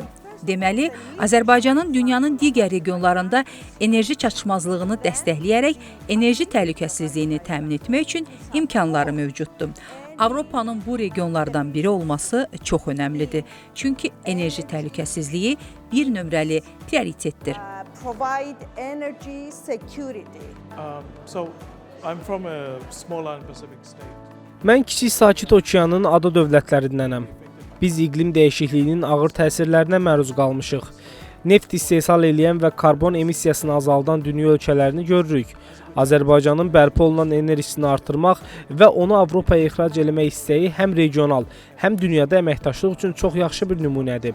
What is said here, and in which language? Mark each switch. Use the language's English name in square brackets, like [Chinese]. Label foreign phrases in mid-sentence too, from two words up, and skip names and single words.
[Azerbaijani] Deməli, Azərbaycanın dünyanın digər regionlarında enerji çatışmazlığını dəstəkləyərək enerji təhlükəsizliyini təmin etmək üçün imkanları mövcuddur. Avropanın bu regionlardan biri olması çox önəmlidir. Çünki enerji təhlükəsizliyi bir nömrəli prioritetdir. [English] Provide energy security. So I'm from a small island Pacific state. [Azerbaijani] Mən Kiçik Sakit Okeanın ada dövlətlərindənəm. Biz iqlim dəyişikliyinin ağır təsirlərinə məruz qalmışıq. Neft istehsal edən və karbon emissiyasını azaldan dünya ölkələrini görürük. Azərbaycanın bərpa olunan enerjisini artırmaq və onu Avropaya ixrac etmək istəyi həm regional, həm dünyada əməkdaşlıq üçün çox yaxşı bir nümunədir.